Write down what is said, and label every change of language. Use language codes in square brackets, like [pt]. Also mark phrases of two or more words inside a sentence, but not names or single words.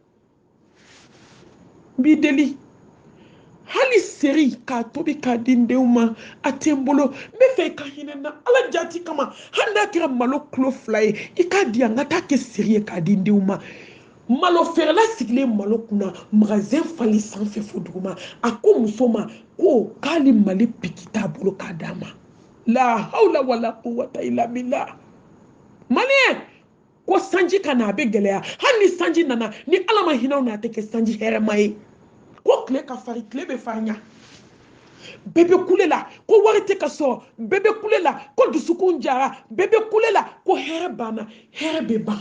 [bm] N b'i deli hali seri k'a tobi k'a di n denw ma a tɛ n bolo, n bɛ fɛ i ka hinɛ n na ala jati kama. Hali n'a kɛra malo kilo 2 ye i k'a di yan n ka taa kɛ seri ye k'a di n denw ma. Malo feerela sigilen malo kunna magasin falen sanfɛ fo duguma. A ko muso ma ko k'ale mali piki t'a bolo k'a d'a ma. [ar] لا حول ولا قوة إلا بالله. [bm] Maliyɛn ko sanji ka na a bɛ gɛlɛya, hali ni sanji nana ni ala ma hinɛ aw na a tɛ kɛ sanji hɛrɛma ye. Ko tile ka farin, tile bɛ farinya. Bɛɛ bɛ kule la ko wari tɛ ka sɔrɔ, bɛɛ bɛ kule la ko dusukun jara, bɛɛ bɛ kule la ko hɛrɛ banna, hɛrɛ bɛ ban.